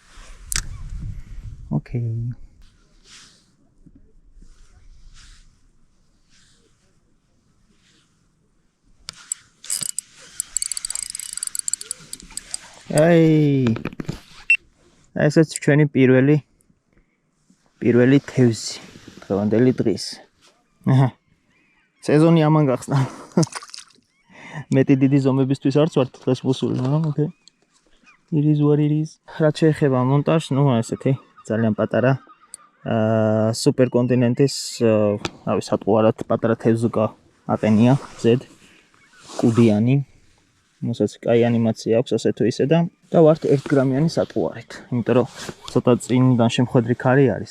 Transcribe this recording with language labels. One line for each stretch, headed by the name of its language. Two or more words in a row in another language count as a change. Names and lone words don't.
Georgian: ოკეი. აი. ესეც ჩვენი პირველი თევზი. დღევანდელი დღის. აჰა. სეზონი ამან გახსნა. მეტი დიდი ზომებისთვის არც ვარ დღეს მოსული, მაგრამ ოკეი.
English: It is what it is.
Georgian: რაც შეეხება მონტაჟს, ესეთი ძალიან პატარა სუპერკონტინენტის, სატყუარად პატარა თევზუკა აყენია, ზედ კუდიანი. მოსაც კაი ანიმაცია აქვს ასე თუ ისე და ვართ 1 გრამიანი სატყუარით, იმიტომ რომ ცოტა წინიდან შემხედრი ქარი არის.